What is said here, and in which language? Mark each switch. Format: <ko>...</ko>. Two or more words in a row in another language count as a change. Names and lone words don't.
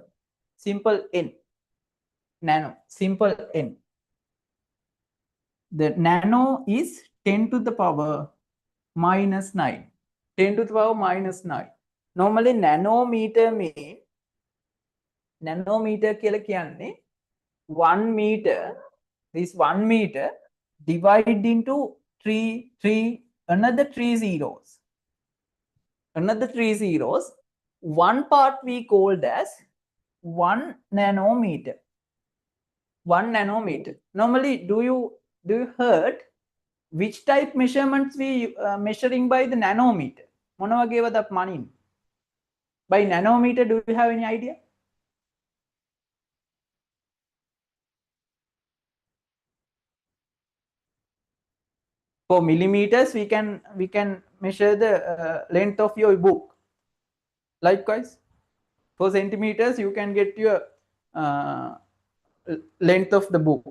<en>Simple n. Nano. Simple n. The nano is 10 to the power minus 9. 10 to the power minus 9. Normally nanometer mean nanometer</en> <si>කියලා කියන්නේ</si> <en>1 meter, this 1 meter divided into 3 another 3 zeros. Another 3 zeros. One part we called as 1 nanometer. 1 nanometer. Normally do you heard which type measurements we measuring by the nanometer?</en> <si>මොන වගේ වදක් මනින්?</si> <en>By nanometer, do you have any idea? For millimeters, we can measure the length of your book. Likewise, for centimeters, you can get your length of the book.</en>